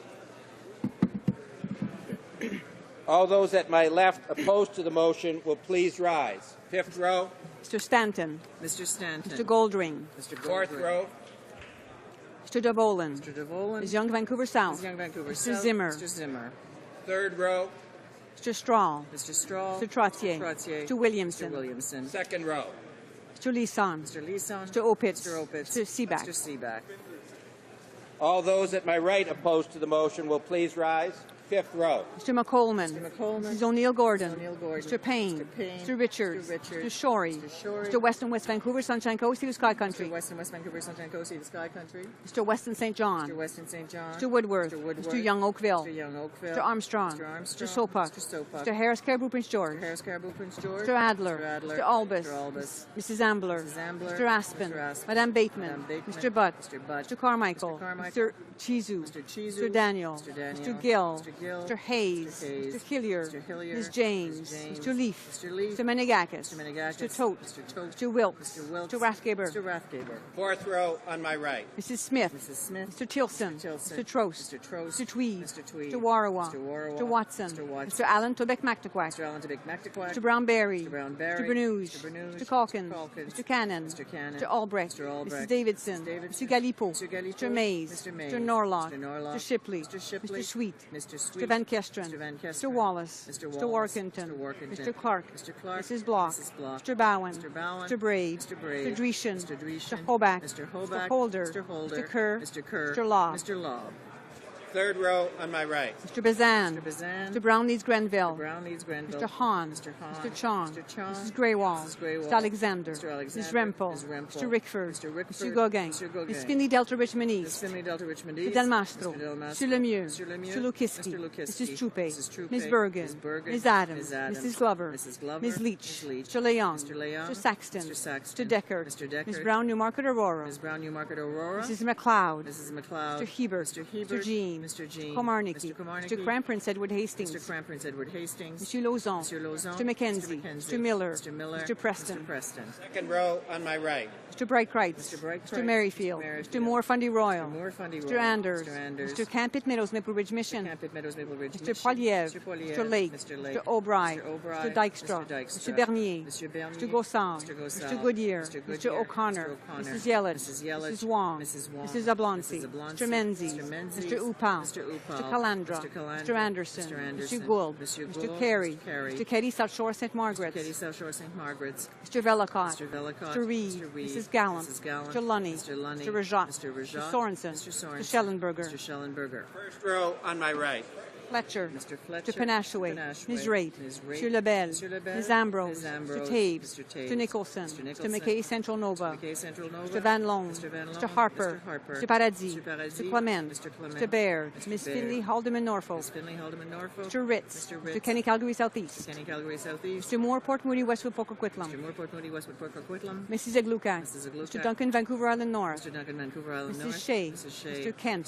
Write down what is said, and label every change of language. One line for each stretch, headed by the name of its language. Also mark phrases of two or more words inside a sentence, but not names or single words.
English: All those at my left opposed to the motion will please rise. Fifth row. Mr. Stanton. Mr. Stanton. Mr. Goldring. Mr. Fourth Goldring. row. Mr. Devolan. Mr. Devolan. Ms. Young, Vancouver South. Ms. Young, Vancouver Mr. South. Zimmer. Mr. Zimmer. Third row. Mr. Strahl. Mr. Strahl. Mr. Trottier. Trottier. Mr. Williamson. Mr. Williamson. Second row. Mr. Leeson. Mr. Leeson. Mr. Opitz. Mr. Opitz. Mr. Seaback. Mr. Seaback. All those at my right opposed to the motion will please rise. Fifth row. Mr. McColeman. Mr. McColeman. Mrs. O'Neill Gordon. Mrs. O'Neill Gordon. Mr. Payne. Mr. Payne. Mr. Richards. Mr. Richards. Mr. Shorey. Mr. Shorey. Mr. Weston, West Vancouver, Sunshine Coast, Sea to Sky Country. Mr. Weston, West Vancouver, Sunshine Coast, Sea to Sky Country. Mr. Weston St. John. Mr. Weston St. John. Mr. Woodworth. Mr. Woodworth. Mr. Young Oakville. Mr. Young Oakville. Mr. Armstrong. Mr. Armstrong. Mr. Sopak. Mr. Sopak. Mr. Harris, Caribou, Prince George. Mr. Harris, Caribou, Prince George. Mr. Adler. Mr. Adler. Mr. Albus. Mr. Albus. Mrs. Ambler. Mrs. Ambler. Mr. Aspen. Mr. Aspen. Madame Bateman. Madame Bateman. Mr. Butt. Mr. Butt. Mr. Carmichael. Mr. Carmichael. Mr. Chizu. Mr. Chizu. Mr. Daniel. Mr. Daniel. Mr. Gill. Mr. Gill. Mr. Hayes. Mr. Hayes. Mr. Hillier. Mr. Hillier. Ms. James. Mr. James. Mr. Leaf. Mr. Leaf. Mr. Menegakis. Mr. Menegakis. Mr. Tote. Mr. Tote. Mr. Wilkes. Mr. Wilkes. Mr. Rathgaber. Mr. Rathgaber. Fourth row on my right. Mrs. Smith. Mrs. Smith. Mr. Tilson. Mr. Tilson. Mr. Trost. Mr. Trost. Mr. Tweed. Mr. Tweed. Mr. Warawa. Mr. Warawa. Mr. Watson. Mr. Watson. Mr. Allen Tobic McTaquack. Mr. Allen Tobic McTaquack. Mr. Brownberry. Mr. Brownberry. Mr. Bernouge. Mr. Bernouge. Mr. Calkins. Mr. Calkins. Mr. Cannon. Mr. Cannon. Mr. Albrecht. Mr. Albrecht. Mrs. Davidson. Mrs. Davidson. Mr. Galipo. Mr. Galipo. Mr. Mays. Mr. Mays. Mr. Norlock. Mr. Norlock. Mr. Shipley. Mr. Shipley. Mr. Sweet. Mr. Sweet. Mr. Van Kesteren. Mr. Van Kesteren. Mr. Wallace. Mr. Mr. Wallace. Workington. Mr. Workington. Mr. Clark. Mr. Clark. Mrs. Block. Mrs. Block. Mr. Bowen. Mr. Bowen. Mr. Braid. Mr. Braid. Mr. Dreeshen. Mr. Dreeshen. Mr. Hoback. Mr. Hoback. Mr. Holder. Mr. Holder. Mr. Kerr. Mr. Kerr. Mr. Law. Mr. Law. Third row on my right. Mr. Bazan. Mr. Bazan. Mr. Brown leads Grenville. Mr. Brown leads Grenville. Mr. Hahn. Mr. Hahn. Mr. Chong. Mr. Chong. Mrs. Greywall. Mrs. Greywall. Mr. Alexander. Mr. Alexander. Ms. Rempel. Ms. Rempel. Mr. Rickford. Mr. Rickford. Mr. Gauguin. Mr. Gauguin. Ms. Finley Delta Richmond Ms. East. Finley Delta Richmond Mr. East. Del Mastro. Mr. Del Mastro. Mr. Lemieux. Mr. Lemieux. Mr. Lukiski. Mr. Lukiski. Mrs. Troupe. Mrs. Troupe. Ms. Bergen. Ms. Bergen. Ms. Adams. Ms. Adams. Mrs. Glover. Mrs. Glover. Ms. Leach. Ms. Leach. Mr. Leon. Mr. Leon. Mr. Saxton. Mr. Saxton. Mr. Deckard. Mr. Deckard. Ms. Brown Newmarket Aurora. Ms. Brown Newmarket Aurora. Mrs. McLeod. Mrs. McLeod. Mr. Hebert. Mr. Hebert. Mr. Jean. Mr. Jean. Komarnicki. Mr. Komarnicki. Mr. Crown Prince Edward Hastings. Mr. Crown Prince Edward Hastings. Monsieur Lauzon. Monsieur Lauzon. Mr. Mackenzie. Mr. Miller. Mr. Miller. Mr. Preston. Mr. Preston. Second row on my right. Mr. Brightcreitz. Mr. Brightcreitz. Mr. Merrifield. Mr. Moore Fundy Royal. Mr. Moore Fundy Mr. Royal. Anders. Mr. Anders. Mr. Campit Meadows Maple Ridge Mission. Campit Meadows Maple Ridge Mr. Mission. Poliev. Mr. Poliev. Mr. Lake. Mr. Lake. Mr. O'Brien. Mr. O'Brien. Mr. Dykstra. Mr. Dykstra. Mr. Bernier. Mr. Bernier. Mr. Gossard. Mr. Gossard. Mr. Goodyear. Mr. Mr. Goodyear. O'Connor. Mr. O'Connor. Mrs. Yellich. Mrs. Yellich. Mrs. Wong. Mrs. Wong. Mrs. Oblonsky. Mrs. Oblonsky. Mr. Menzies. Mr. Menzies. Mr. Upal. Mr. Upal. Mr. Calandra. Mr. Calandra. Mr. Anderson. Mr. Anderson. Mr. Gould. Mr. Mr. Gould. Carey. Mr. Carey. Mr. Katie South Shore St. Margaret's. Katie South Shore St. Margaret's. Mr. Vellicott. Mr. Vellicott. Mr. Reed. Mr. Reed. Mrs. Gallant. Mrs. Gallant. Mr. Lunny. Mr. Lunny. Mr. Rajat. Mr. Rajat. Mr. Sorensen. Mr. Sorensen. Mr. Schellenberger. Mr. Schellenberger. First row on my right. Fletcher. Mr. Fletcher. Mr. Panashaway. Panashaway. Ms. Raitt. Ms. Raitt. Mr. Lebel. Mr. Lebel. Ms. Ambrose. Ms. Ambrose. Mr. Taves. Mr. Taves. Mr. Nicholson. Mr. Nicholson. Mr. McKay Central Nova. Mr. McKay Central Nova. Mr. Van Loan. Mr. Van Loan. Mr. Harper. Mr. Harper. Mr. Paradis. Mr. Paradis. Mr. Clement. Mr. Clement. Mr. Baird. Mr. Ms. Baird. Finley Haldeman Norfolk. Ms. Finley Haldeman Norfolk. Mr. Ritz. Mr. Ritz. Mr. Kenny Calgary Southeast. Mr. Kenny Calgary Southeast. Mr. Moore Port Moody Westwood Port Coquitlam. Mr. Moore Port Moody Westwood Port Coquitlam. Mrs. Iglukak. Mrs. Iglukak. Mr. Duncan Vancouver Island North. Mr. Duncan Vancouver Island North. Mrs. Shea. Mrs. Shea. Mr. Kent.